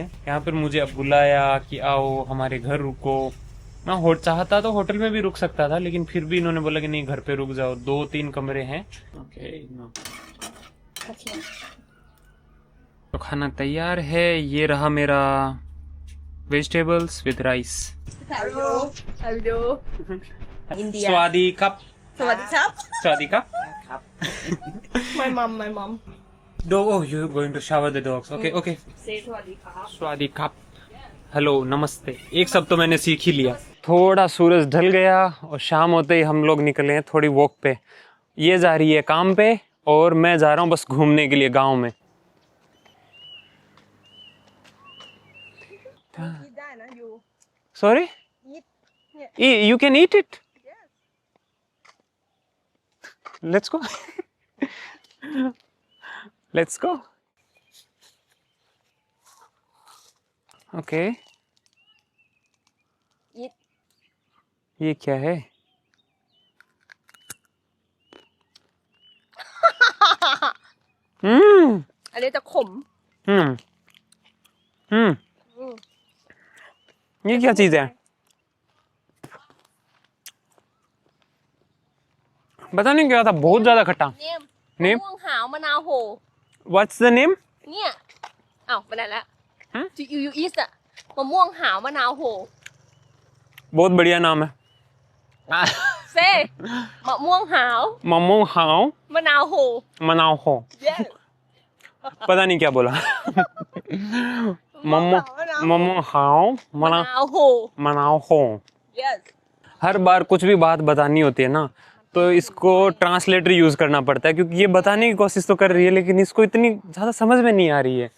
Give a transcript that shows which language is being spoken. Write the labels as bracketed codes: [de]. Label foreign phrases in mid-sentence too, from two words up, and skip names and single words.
[hi] यहाँ पर मुझे अब बुलाया कि आओ हमारे घर रुको। मैं चाहता तो होटल में भी रुक सकता था, लेकिन फिर भी इन्होंने बोला कि नहीं, घर पे रुक जाओ, 2-3 कमरे हैं। ओके, तो खाना तैयार है। ये रहा मेरा वेजिटेबल्स विद राइस। [en] Hello. Hello. India. [th] สวัสดีครับ, สวัสดีครับ. สวัสดีครับ. [en] My mom. Dog, oh, you're going to shower the dogs. Okay, okay. Say [th] สวัสดีครับ. สวัสดีครับ, [hi] हेलो, नमस्ते, एक सब तो मैंने सीख ही लिया। थोड़ा सूरज ढल गया और शाम होते ही हम लोग निकले हैं थोड़ी वॉक पे। ये जा रही है काम पे और मैं जा रहा हूँ बस घूमने के लिए गांव में। [en] Eat that, na you. सॉरी, Eat. You can eat it. Let's go, let's go. ओके, Eat. [hi] ये क्या है? हम्म [th] อันนี้จะขม [hi] हम्म हम्म ये क्या चीज है? पता नहीं क्या था, बहुत ज्यादा खट्टा। [th] เนี่ย [en] Name? [th] มะม่วงหาวมะนาวโห [en] What's the name? [th] เนี่ยอ้าวไปไหนละ ฮะ [en] to you eat [th] อะมะม่วงหาวมะนาวโห [hi] बहुत बढ़िया नाम है। [th] เซ่มะม่วงหาว [hi] ममो खाओ [th] มะนาวโห มะนาวโห. [en] yes [hi] पता नहीं क्या बोला। ममो ममो खाओ [th] มะนาวโห มะนาวโห. [en] yes [hi] हर बार कुछ भी बात बतानी होती है ना, तो इसको ट्रांसलेटर यूज करना पड़ता है, क्योंकि ये बताने की कोशिश तो कर रही है लेकिन इसको इतनी ज्यादा समझ में नहीं आ रही है।